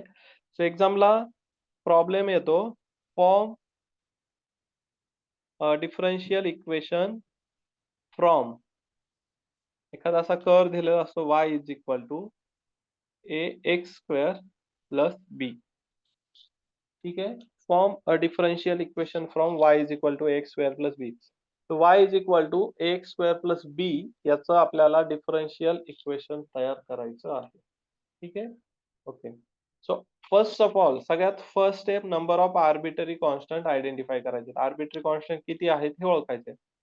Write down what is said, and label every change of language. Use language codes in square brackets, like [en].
[mr] So एक्झामला problem येतो, [en] form differential equation from, [mr] एखादा असा कर्व दिलेला असतो [en] y is equal to ax² plus b. [mr] ठीक आहे. [en] Form a differential equation from y is equal to ax² plus b. [mr] तर [en] y is equal to ax² plus b [mr] याचं आपल्याला differential equation तयार करायचं आहे. ठीक आहे. Okay. [en] so first of all, [mr] सगळ्यात first step, number of arbitrary constant identify करायचे. आर्बिट्ररी कॉन्स्टंट किती आहेत हे ओळखायचे.